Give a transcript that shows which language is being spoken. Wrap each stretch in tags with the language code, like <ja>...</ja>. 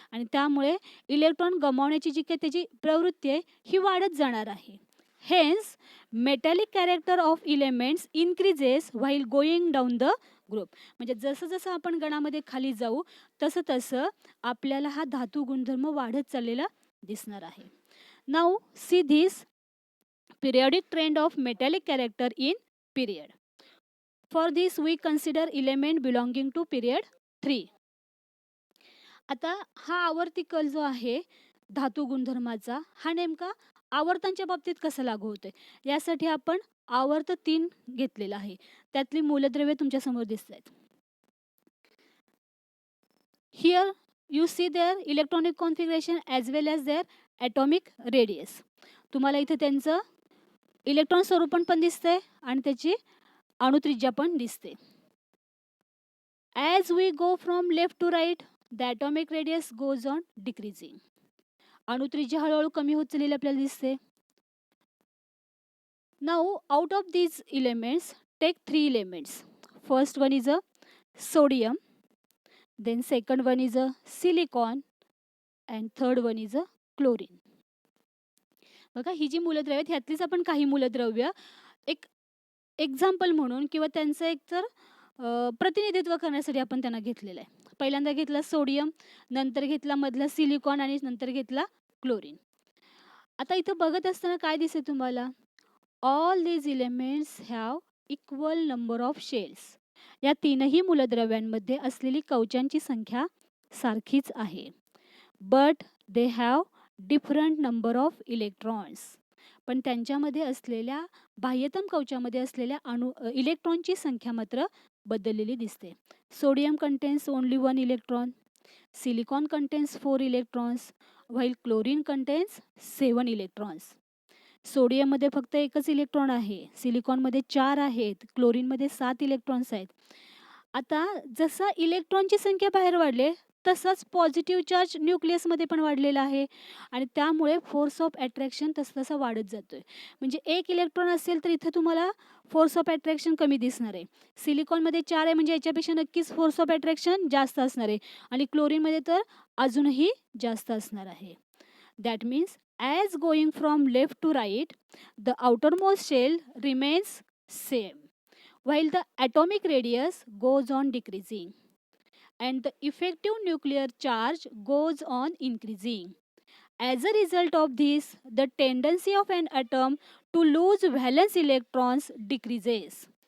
<mr>आणि त्यामुळे इलेक्ट्रॉन गमावण्याची जी काही त्याची प्रवृत्ती आहे ही वाढत जाणार आहे.</mr> <en>Hence metallic character of elements increases while going down the group.</en> <mr>म्हणजे जसं जसं आपण गणामध्ये खाली जाऊ तसं तसं आपल्याला हा धातू गुणधर्म वाढत चाललेला दिसणार आहे.</mr> <en>Now see this periodic trend of metallic character in period. For this we consider element belonging to period 3.</en> <mr>आता हा आवर्ती कल जो आहे धातू गुणधर्माचा हा नेमका आवर्तांच्या बाबतीत कसं लागू होतोय यासाठी आपण आवर्त 3 घेतलेला आहे. त्यातली मूलद्रव्ये तुमच्या समोर दिसत आहेत.</mr> <en>Here you see their electronic configuration as well as their atomic radius.</en> <mr>तुम्हाला इथे त्यांचं इलेक्ट्रॉन स्वरूपण पण दिसतंय आणि त्याची अणुत्रिज्या पण दिसते.</mr> <en>As we go from left to right the atomic radius goes on decreasing.</en> <mr>अणुत्रिज्या हळूहळू कमी होत चाललेली आपल्याला दिसते.</mr> <en>Now out of these elements take 3 elements. First one is a sodium, then second one is a silicon and third one is a chlorine.</en> <mr>बघा ही जी मूलद्रव्य आहेत ह्यातलीच आपण काही मूलद्रव्य एक एक्झाम्पल म्हणून किंवा त्यांचं एक तर प्रतिनिधित्व करण्यासाठी आपण त्यांना घेतलेलं आहे. पहिल्यांदा घेतला सोडियम, नंतर घेतला मधला सिलिकॉन आणि नंतर घेतला क्लोरीन. आता इथं बघत असताना काय दिसेल तुम्हाला,</mr> <en>All these elements have equal number of shells.</en> <mr>या तीनही मूलद्रव्यांमध्ये असलेली कवचांची संख्या सारखीच आहे.</mr> <en>But they have different number of electrons.</en> <mr>पण त्यांच्यामध्ये असलेल्या बाह्यतम कवचामध्ये असलेल्या इलेक्ट्रॉनची संख्या मात्र बदललेली दिसते.</mr> <en>Sodium contains only 1 electron, silicon contains 4 electrons, while chlorine contains 7 electrons.</en> <mr>सोडियममध्ये फक्त एकच इलेक्ट्रॉन आहे, सिलिकॉनमध्ये 4 आहेत, क्लोरीनमध्ये 7 इलेक्ट्रॉन्स आहेत. आता जसा इलेक्ट्रॉनची संख्या बाहेर वाढले तसंच पॉझिटिव्ह चार्ज न्यूक्लियसमध्ये पण वाढलेला आहे आणि त्यामुळे फोर्स ऑफ अट्रॅक्शन तसं तसं वाढत जातोय. म्हणजे एक इलेक्ट्रॉन असेल तर इथं तुम्हाला फोर्स ऑफ अट्रॅक्शन कमी दिसणार आहे. सिलिकॉनमध्ये 4 आहे म्हणजे याच्यापेक्षा नक्कीच फोर्स ऑफ अट्रॅक्शन जास्त असणार आहे आणि क्लोरीनमध्ये तर अजूनही जास्त असणार आहे.</mr> <en>That means as going from left to right, the outermost shell remains same, while the atomic radius goes on decreasing and the effective nuclear charge goes on increasing. As a result of this, the tendency of an atom to lose valence electrons decreases.</en>